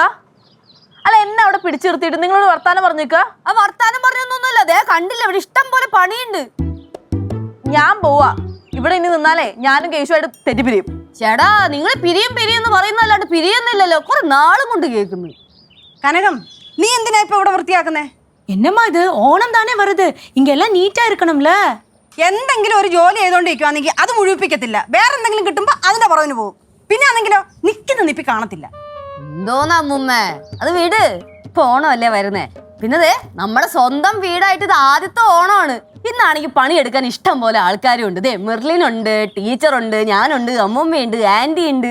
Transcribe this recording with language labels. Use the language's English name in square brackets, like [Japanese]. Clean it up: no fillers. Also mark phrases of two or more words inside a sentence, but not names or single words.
[Malayalam] അല്ല, എന്നെ അവിടെ പിടിച്ചു നിർത്തിയിട്ട് നിങ്ങളോട് വർത്താനം പറഞ്ഞു നിൽക്കുക. ആ വർത്താനം പറഞ്ഞൊന്നുമില്ല, അതേ കണ്ടില്ല, ഇവിടെ ഇഷ്ടം പോലെ പണിയുണ്ട്. ഞാൻ പോവാ. ഇവിടെ ഇനി നിന്നാലേ ഞാനും കേശുമായിട്ട് തെറ്റിപ്പിരിയും. ചേടാ, നിങ്ങൾ പിരിയും എന്ന് പറയുന്നല്ലാണ്ട് പിരിയുന്നില്ലല്ലോ. കുറെ നാളും കൊണ്ട് കേൾക്കുന്നു. കനകം, നീ എന്തിനാ ഇപ്പൊ ഇവിടെ വൃത്തിയാക്കുന്നേ? [Tamil] என்னம்மா இது? ஓணம் தானே வருது, இங்க எல்லாம் நீட்டா இருக்கணும்ல. [Malayalam] എന്തെങ്കിലും ഒരു ജോലി ചെയ്തോണ്ടിരിക്കുവാണെങ്കിൽ അത് മുഴുവിപ്പിക്കത്തില്ല. വേറെ എന്തെങ്കിലും കിട്ടുമ്പോ അതിന്റെ പുറകിന് പോകും. പിന്നെ ആണെങ്കിലോ നിക്കുന്ന നിപ്പി കാണത്തില്ല. എന്തോന്നാ അമ്മൂമ്മേ, അത് വീട്. ഇപ്പൊ ഓണമല്ലേ വരുന്നേ. പിന്നതേ നമ്മുടെ സ്വന്തം വീടായിട്ട് ഇത് ആദ്യത്തെ ഓണമാണ്. ഇന്നാണെങ്കിൽ പണിയെടുക്കാൻ ഇഷ്ടം പോലെ ആൾക്കാരും ഉണ്ട്. ദേ മെർലിനുണ്ട്, ടീച്ചറുണ്ട്, ഞാനുണ്ട്, അമ്മൂമ്മയുണ്ട്, ആന്റി ഉണ്ട്.